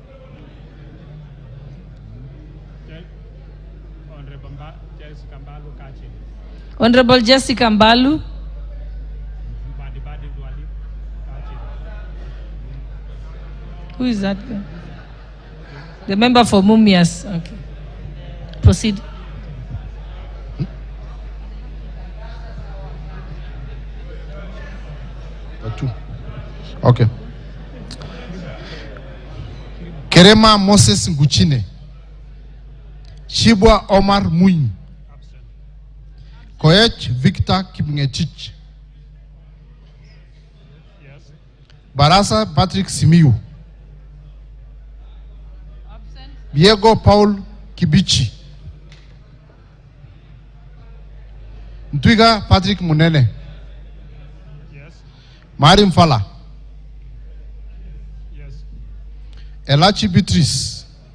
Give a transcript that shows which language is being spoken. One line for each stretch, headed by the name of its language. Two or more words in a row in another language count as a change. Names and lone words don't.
English: Honorable Jessica Mbalu. Who is that guy? The member for Mumias. Okay. Proceed. Okay. Kerema Moses Nguchine. Shibwa Omar Mwinyi. Koech Victor Kipngechich. Barasa Patrick Simiyu. Diego Paul Kibichi. Ntwiga Patrick Munene. Mari Mfala. Elachi Beatrice.